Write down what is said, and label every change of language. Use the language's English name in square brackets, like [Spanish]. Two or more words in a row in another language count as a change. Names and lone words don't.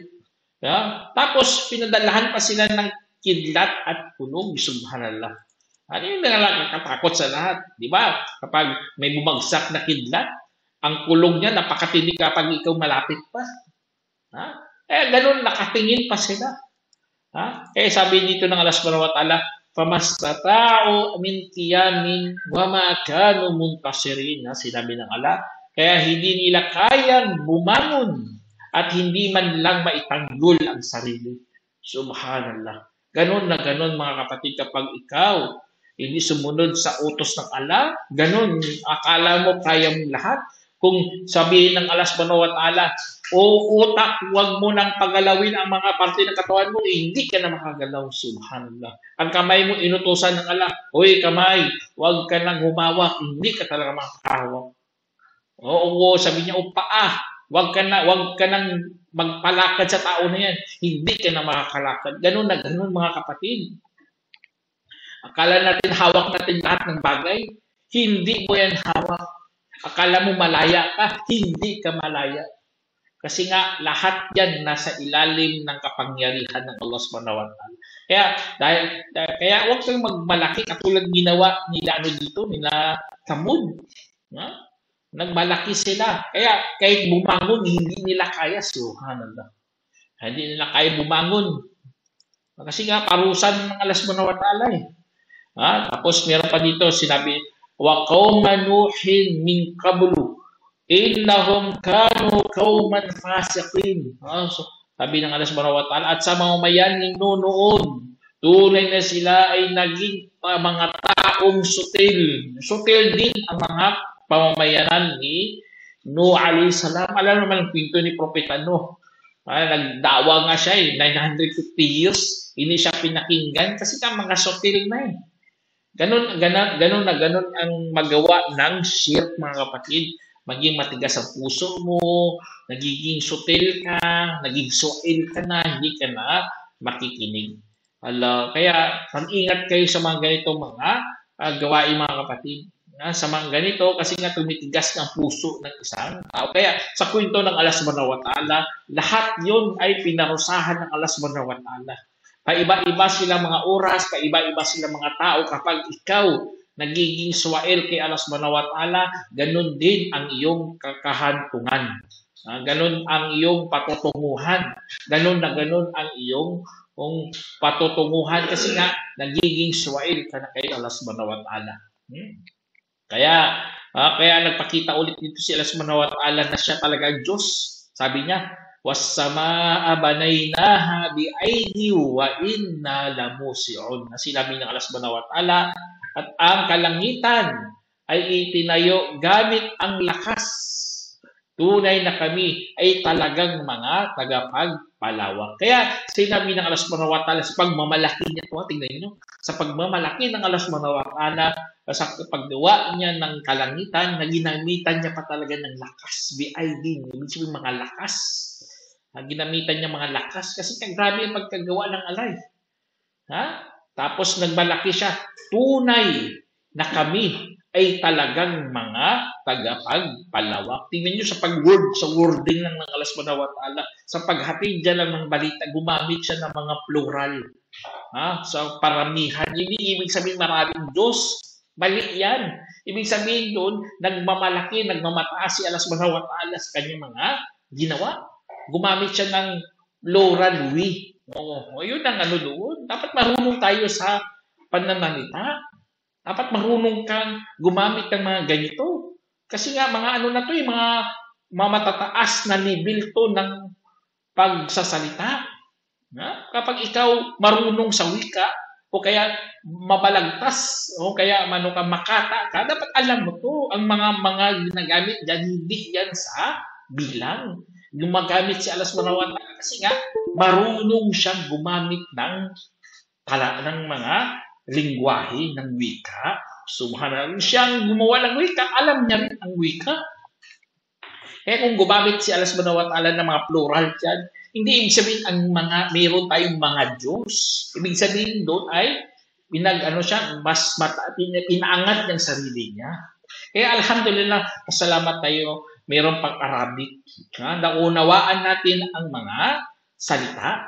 [Filipino] Tapos, pinadalahan pa sila ng kidlat at kulog. Subhanallah. Ano yung nakakatakot sa lahat? Di ba? Kapag may bumagsak na kidlat, ang kulog niya napakatindi kapag ikaw malapit pa. Ganun, nakatingin pa sila. Kaya sabi dito ng Allah [Arabic] سبحانه وتعالى فما استطاعوا من قيام وما كانوا منتصرين. [Filipino] Sinabi ng Allah, kaya hindi nila kayang bumangon at hindi man lang maitanggol ang sarili. Subhanallah. Ganun na ganun mga kapatid, kapag ikaw hindi sumunod sa utos ng Allah, ganun, akala mo kaya mo lahat. Kung sabihin ng Allah [Arabic] سبحانه وتعالى, [Filipino] utak, huwag mo nang pagalawin ang mga parte ng katawan mo, hindi ka na makagalaw. Subhanallah. Ang kamay mo, inutusan ng Allah, hoy kamay, huwag ka nang humawak, hindi ka talaga makakahawak. Oo, sabi niya, paa, huwag ka nang magpalakad sa tao na yan, hindi ka na makakalakad. Ganun na ganun mga kapatid. Akala natin hawak natin lahat ng bagay, hindi mo yan hawak. Akala mo malaya ka, hindi ka malaya. Kasi nga, lahat yan nasa ilalim ng kapangyarihan ng Allah [Arabic] سبحانه وتعالى. [Filipino] Kaya huwag kang magmalaki katulad ginawa nila nila Samud. Nagmalaki sila. Kaya kahit bumangon, hindi nila kaya. Subhanallah. Hindi nila kaya bumangon. Kasi nga, parusan ng Allah [Arabic] سبحانه وتعالى [Filipino] eh. Tapos meron pa dito, sinabi, [Arabic] وقوم نوح من قبل إنهم كانوا قوما فاسقين. [Filipino] So, sabi ng Allah [Arabic] سبحانه وتعالى, [Filipino] at sa mamamayan ninyo noon, tunay na sila ay naging mga taong sutil. Sutil din ang mga pamamayanan ni Nuh [Arabic] عليه السلام. [Filipino] Alam naman ang kwento ni Propeta Nuh. Nagdawa nga siya 950 years, hindi siya pinakinggan kasi ka mga sutil na Ganun ang magawa ng shirk, mga kapatid. Maging matigas ang puso mo, nagiging sutil ka, naging suil ka na, hindi ka na makikinig. Kaya mag-ingat kayo sa mga ganitong mga gawain, mga kapatid. Sa mga ganito, kasi nga tumitigas ng puso ng isang tao. Kaya sa kwento ng Allah [Arabic] سبحانه وتعالى, [Filipino] lahat yun ay pinarusahan ng Allah [Arabic] سبحانه وتعالى. [Filipino] Paiba-iba silang mga oras, paiba-iba silang mga tao. Kapag ikaw nagiging suwail kay Allah [Arabic] سبحانه وتعالى, [Filipino] ganun din ang iyong kakahantungan. Ganun ang iyong patutunguhan. Ganun ang iyong patutunguhan kasi nga nagiging suwail ka na kay Allah [Arabic] سبحانه وتعالى. [Filipino] Kaya nagpakita ulit dito si Allah [Arabic] سبحانه وتعالى [Filipino] na siya talaga ang Diyos. Sabi niya, [Arabic] والسماء بنيناها بأيد وإنا لموسعون. [Filipino] Sinabi ng Allah [Arabic] سبحانه وتعالى, [Filipino] at ang kalangitan ay itinayo gamit ang lakas. Tunay na kami ay talagang mga tagapagpalawak. Kaya sinabi ng Allah [Arabic] سبحانه وتعالى [Filipino] sa pagmamalaki niya, tingnan niyo, sa pagmamalaki ng Allah [Arabic] سبحانه وتعالى, [Filipino] sa paggawa niya ng kalangitan, na ginamitan niya pa talaga ng lakas. Ibig sabihin mga lakas. Ginamitan niya mga lakas kasi grabe ang pagkagawa ng alay. Tapos nagmalaki siya. Tunay na kami ay talagang mga tagapagpalawak. Tingnan niyo sa wording lang ng Allah [Arabic] سبحانه وتعالى, [Filipino] sa paghatid dyan lang ng balita, gumamit siya ng mga plural. Sa paramihan. Ibig sabihin maraming Diyos. Mali yan. Ibig sabihin doon, nagmamalaki, nagmamataas si Allah [Arabic] سبحانه وتعالى [Filipino] sa kanyang mga ginawa. Gumamit siya ng [English] plural we. [Filipino] Yun ang doon. Dapat marunong tayo sa pananalita. Dapat marunong kang gumamit ng mga ganito. Kasi nga, mga mga matataas na level to ng pagsasalita. Kapag ikaw marunong sa wika, o kaya mabalagtas, o kaya makata ka, dapat alam mo to. Ang mga ginagamit dyan, hindi yan sa bilang. Gumagamit si Allah [Arabic] سبحانه وتعالى [Filipino] kasi nga marunong siyang gumamit ng mga lingwahe ng wika. Subhanallah, siyang gumawa ng wika, alam niya rin ang wika. Kaya kung gumamit si Allah [Arabic] سبحانه وتعالى [Filipino] ng mga plural dyan, hindi ibig sabihin mayroon tayong mga Diyos. Ibig sabihin doon ay inaangat ng sarili niya. Kaya alhamdulillah, pasalamat tayo, mayroon pang Arabic. Naunawaan natin ang mga salita.